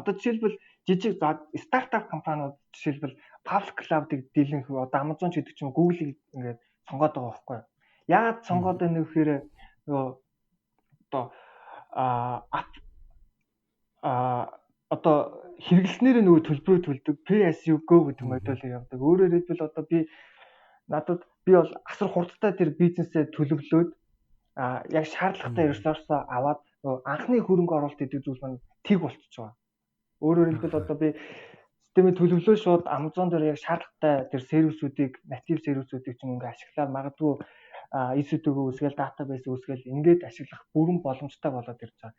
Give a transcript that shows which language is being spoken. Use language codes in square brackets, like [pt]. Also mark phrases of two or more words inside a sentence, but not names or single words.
[mn] Одоо жишээлбэл жижиг стартап компаниуд жишээлбэл [en] public cloud- [mn] ыг дийлэнх одоо Amazon ч гэдэг ч юм Google-ийг ингээд сонгоод байгаа байхгүй юу? Яагаад сонгоод байна вэ гэхээр нөгөө одоо хэрэглэснээр нөгөө төлбөрөө төлдөг [en] pay as you go [mn] гэдэг модельээр явдаг. Өөрөөр хэлбэл одоо би бол асар хурдтай тэр бизнесээ төлөвлөөд яг шаардлагатай ресурсоо аваад анхны хөрөнгө оруулалт гэдэг зүйл маань тэг болчихж байгаа. Өөрөөр хэлбэл одоо би системийг төлөвлөө шууд Amazon дээр яг шаардлагатай тэр сервисүүдийг, натив сервисүүдийг ч юм ингээ ашиглаад магадгүй EC2-г үүсгээл database үүсгээл ингээд ашиглах бүрэн боломжтой болоод ирж байгаа.